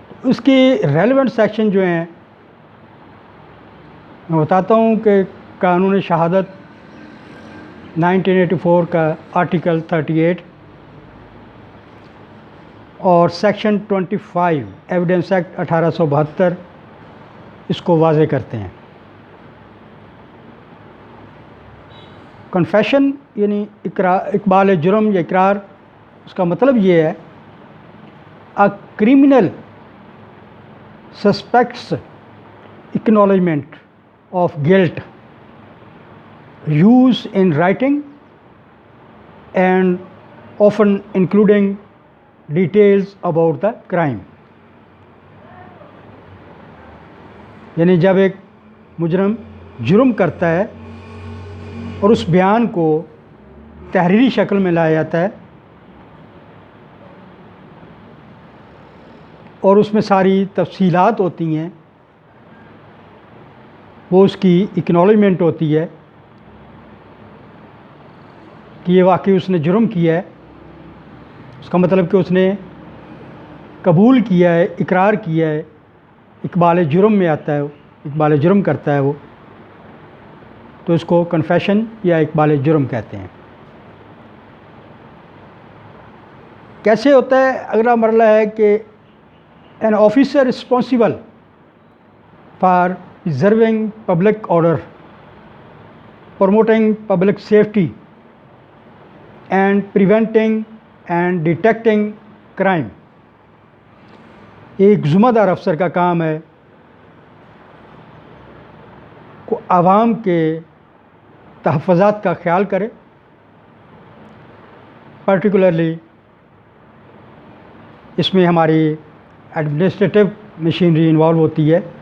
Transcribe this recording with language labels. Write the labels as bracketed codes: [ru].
[ur] اس کی relevant section جو ہیں میں بتاتا ہوں کہ قانون شہادت 1984 کا آرٹیکل 38 اور سیکشن 25 ایویڈنس ایکٹ 1872 اس کو واضح کرتے ہیں. کنفیشن یعنی اقبال جرم یا اقرار، اس کا مطلب یہ ہے [en] a criminal suspect's acknowledgement of guilt used in writing and often including details about the crime. [ur] یعنی جب ایک مجرم جرم کرتا ہے اور اس بیان کو تحریری شکل میں لایا جاتا ہے اور اس میں ساری تفصیلات ہوتی ہیں، وہ اس کی اکنالجمنٹ ہوتی ہے کہ یہ واقعی اس نے جرم کیا ہے. اس کا مطلب کہ اس نے قبول کیا ہے، اقرار کیا ہے، اقبال جرم میں آتا ہے، اقبال جرم کرتا ہے وہ، تو اس کو کنفیشن یا اقبال جرم کہتے ہیں. کیسے ہوتا ہے؟ اگلا مرحلہ ہے کہ [en] an officer responsible for preserving public order, promoting public safety and preventing and detecting crime. [ur] ایک ذمہ دار افسر کا کام ہے کہ عوام کے تحفظات کا خیال کرے، پرٹیکولرلی اس میں ہماری ایڈمنسٹریٹو مشینری انوالو ہوتی ہے